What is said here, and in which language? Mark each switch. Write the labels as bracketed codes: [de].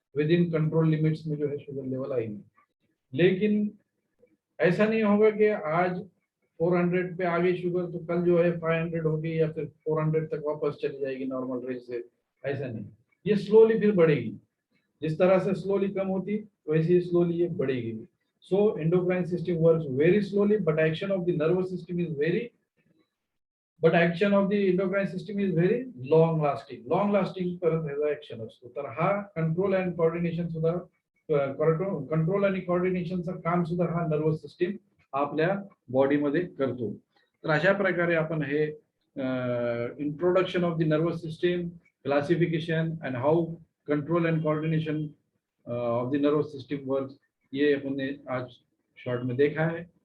[hi] With in control limits में जो है शुगर लेवल आएंगे. लेकिन ऐसा नहीं होगा कि आज 400 पे आ गई शुगर तो कल जो है 500 होगी या फिर 400 तक वापस चली जाएगी नॉर्मल रेंज से. ऐसा नहीं, ये स्लोली फिर बढ़ेगी. जिस तरह से स्लोली कम होती वैसे ही स्लोली ये बढ़ेगी. [en] So endocrine system works very slowly but action of the nervous system is very but action of the endocrine system is very long lasting. [mr] Long lasting परत ह्याचा ऍक्शन असतो. तर हा कंट्रोल अँड कोऑर्डिनेशन सुद्धा control आणि कोऑर्डिनेशनचं काम सुद्धा हा नर्वस सिस्टीम आपल्या बॉडीमध्ये करतो. तर अशा प्रकारे आपण हे [en] introduction of the nervous system, classification and how control and coordination of the nervous system works, [hi] ये हमने आज शॉर्ट में देखा है.